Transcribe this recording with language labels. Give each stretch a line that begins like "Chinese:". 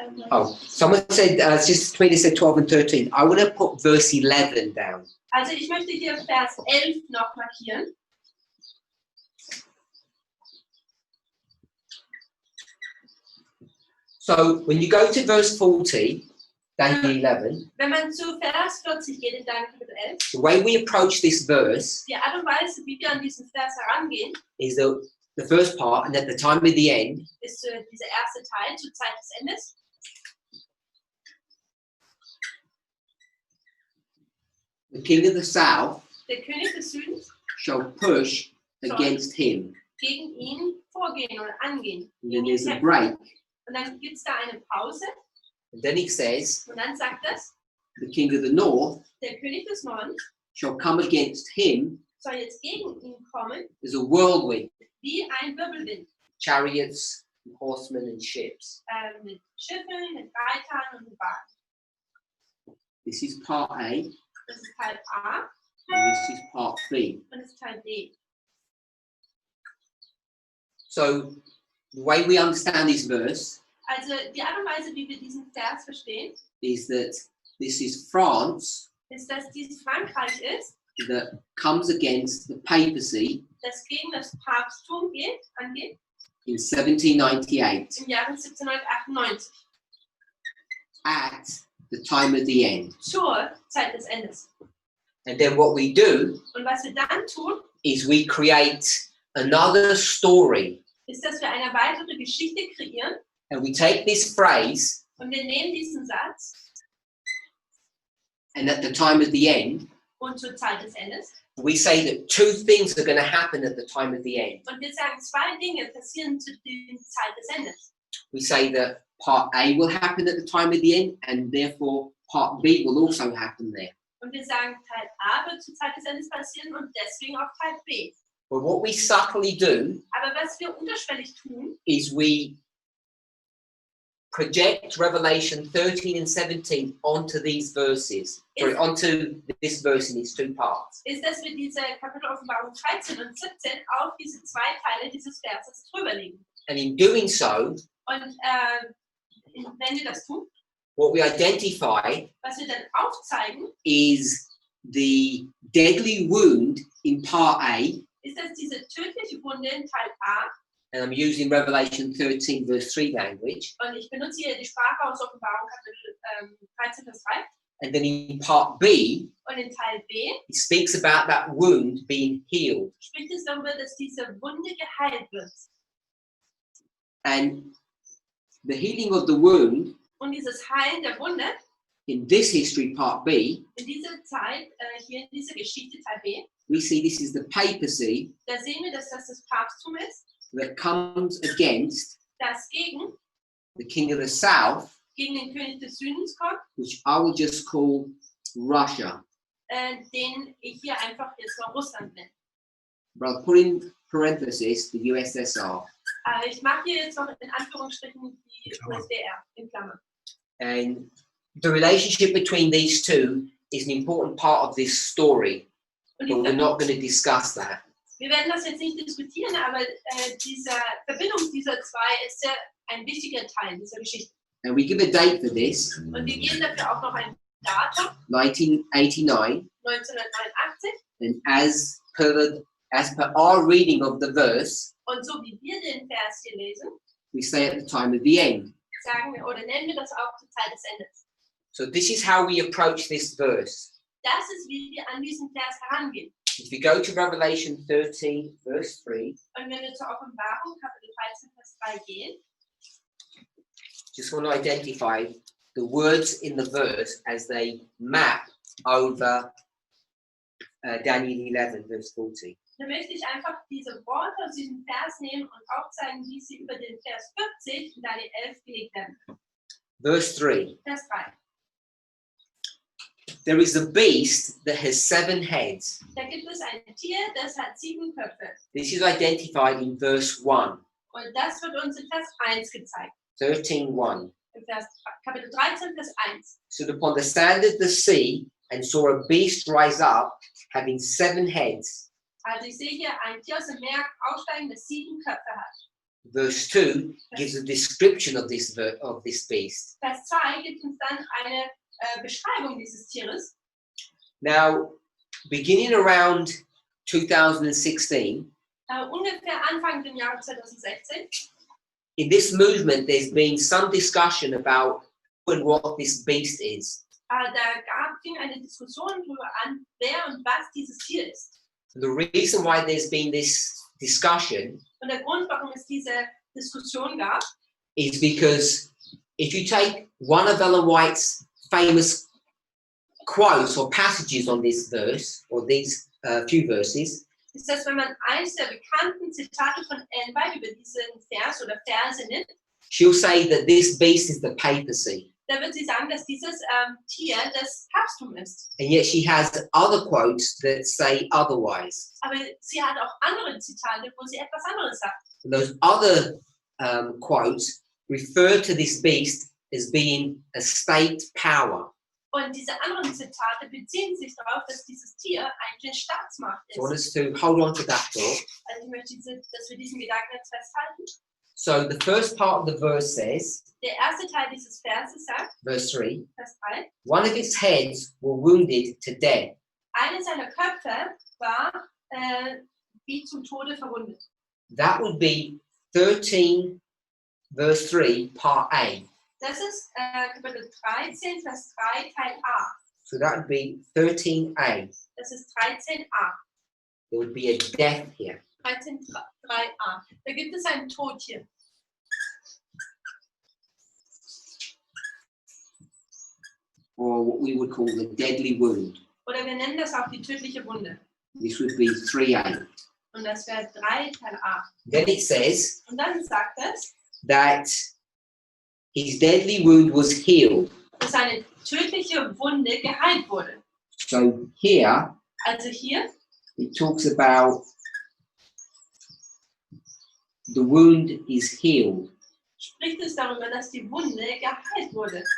English: Oh, someone said, Sister Tweedy said 12 and 13. I want to put verse 11 down.
German: Also ich möchte hier Vers 11 noch markieren.
English: So when you go to verse 40, Daniel 11,
German: Wenn man zu Vers 40 geht in Daniel Kapitel 11,
English: the way we approach this verse
German: die Art und Weise, wie wir an diesen Vers herangehen,
English: is the first part, and at the time of the end,
German: ist dieser erste Teil zur Zeit des Endes.
English: the king of the south
German: Der König des Südens
English: shall push against him.
German: gegen ihn vorgehen oder angehen.
English: And
German: Gegen
English: then
German: ihn
English: there's a
German: kämpfen.
English: break.
German: Und dann gibt es da eine Pause
English: And then it says,
German: und dann sagt es,
English: the king of the north
German: der König des Nordens
English: shall come against him
German: soll jetzt gegen ihn kommen
English: as a whirlwind,
German: wie ein Wirbelwind.
English: chariots, and horsemen, and ships.
German: Mit Schiffen, mit Reitern und mit Wagen.
English: This is part A,
German: Das ist Teil A
English: and this is part B.
German: und das ist Teil B.
English: So the way we understand this verse
German: Also die Art und Weise, wie wir diesen Vers verstehen,
English: is that this is France
German: ist, dass dies Frankreich ist,
English: that comes against the papacy
German: das gegen das Papsttum angeht,
English: in 1798
German: im Jahre 1798,
English: at the time of the end.
German: zur Zeit des Endes.
English: And then what we do
German: Und was wir dann tun,
English: is we create another story,
German: ist, dass wir eine weitere Geschichte kreieren
English: and we take this phrase,
German: und wir nehmen diesen Satz
English: and at the time of the end,
German: und zur Zeit des Endes
English: we say that two things are going to happen at the time of the end.
German: und wir sagen, zwei Dinge passieren zu der Zeit des Endes.
English: We say that part A will happen at the time of the end, and therefore part B will also happen there.
German: Und wir sagen, Teil A wird zur Zeit des Endes passieren und deswegen auch Teil B.
English: But what we subtly do
German: Aber was wir unterschwellig tun,
English: is we project Revelation 13 and 17 onto these verses. Sorry, onto this verse in its two parts.
German: Ist, dass wir diese Kapitel Offenbarung 13 und 17 auf diese zwei Teile dieses Verses drüberlegen.
English: And in doing so,
German: Und wenn wir das tun,
English: what we identify
German: was wir dann aufzeigen,
English: is the deadly wound in part A,
German: ist, dass diese tödliche Wunde in Teil A,
English: and I'm using Revelation 13 verse 3 language,
German: und ich benutze hier die Sprache aus Offenbarung Kapitel 13, Vers 3,
English: and then in part B,
German: und in Teil B
English: it speaks about that wound being healed.
German: spricht es darüber, dass diese Wunde geheilt wird.
English: And the healing of the wound
German: Und dieses Heilen der Wunde,
English: in this history, part B,
German: in dieser Zeit, hier in dieser Geschichte Teil B,
English: we see this is the papacy
German: da sehen wir, dass das das Papsttum ist,
English: that comes against
German: das gegen
English: the king of the south,
German: den König des Südens kommt,
English: which I will just call Russia.
German: den ich hier einfach jetzt noch Russland nenne.
English: But I'll put in parenthesis the USSR.
German: Ich mache hier jetzt noch in Anführungsstrichen die USDR in Klammern.
English: And the relationship between these two is an important part of this story,
German: Und
English: but we're not going to discuss that.
German: wir werden das jetzt nicht diskutieren, aber diese Verbindung dieser zwei ist sehr ein wichtiger Teil dieser Geschichte.
English: And we give a date for this,
German: Und wir geben dafür auch noch ein Datum,
English: 1989,
German: 1989.
English: and as per our reading of the verse,
German: Und so wie wir den Vers hier lesen,
English: we say at the time of the end.
German: sagen wir oder nennen wir das auch zur Zeit des Endes.
English: So this is how we approach this verse.
German: Das ist, wie wir an diesen Vers herangehen.
English: If we go to Revelation 13, verse 3,
German: Und wenn wir zur Offenbarung, Kapitel 13, Vers 3 gehen,
English: just want to identify the words in the verse as they map over Daniel 11, verse 40.
German: dann möchte ich einfach diese Worte aus diesem Vers nehmen und aufzeigen, wie sie über den Vers 40 in Daniel 11 gelegt werden.
English: Verse 3.
German: Vers 3.
English: There is a beast that has 7 heads.
German: Da gibt es ein Tier, das hat 7 Köpfe.
English: This is identified in verse 1,
German: Und das wird uns in Vers 1 gezeigt.
English: 13:1.
German: In Kapitel 13, Vers 1.
English: Stood upon the sand of the sea and saw a beast rise up, having 7 heads.
German: Also ich sehe hier ein Tier aus dem Meer aufsteigen, das 7 Köpfe hat.
English: Verse 2 gives a description of this beast.
German: Vers 2 gibt uns dann eine Beschreibung dieses Tieres.
English: Now, beginning around 2016,
German: Ungefähr Anfang des Jahres 2016,
English: in this movement, there's been some discussion about who and what this beast is.
German: ging eine Diskussion darüber an, wer und was dieses Tier ist.
English: The reason why there's been this discussion
German: Und der Grund, warum es diese Diskussion gab,
English: is because if you take one of Ellen White's famous quotes or passages on this verse, or these few verses,
German: ist, dass wenn man eines der bekannten Zitate von Ellen White über diesen Vers oder Verse nimmt,
English: she'll say that this beast is the papacy.
German: da wird sie sagen, dass dieses Tier das Papsttum ist.
English: And yet she has other quotes that say otherwise.
German: Aber sie hat auch andere Zitate, wo sie etwas anderes sagt.
English: And those other quotes refer to this beast as being a state power.
German: Und diese anderen Zitate beziehen sich darauf, dass dieses Tier eigentlich eine Staatsmacht ist.
English: So I want us to hold on to that thought.
German: Also ich möchte, dass wir diesen Gedanken jetzt festhalten.
English: So the first part of the verse says,
German: Der erste Teil dieses Verses sagt,
English: verse 3,
German: Vers 3,
English: one of its heads were wounded to death.
German: eine seiner Köpfe war wie zum Tode verwundet.
English: That would be 13, verse 3, part A.
German: Das ist Kapitel 13, Vers 3, Teil A.
English: So that would be 13a.
German: Das ist 13a.
English: There would be a death here.
German: 13.3a. Da gibt es einen Tod hier.
English: Or what we would call the deadly wound.
German: Oder wir nennen das auch die tödliche Wunde.
English: This would be 3a.
German: Und das wäre 3 Teil A.
English: Then it says
German: Und dann sagt es,
English: that his deadly wound was healed.
German: dass seine tödliche Wunde geheilt wurde.
English: So here
German: Also hier
English: it talks about the wound is healed.
German: spricht es darüber, dass die Wunde geheilt wurde.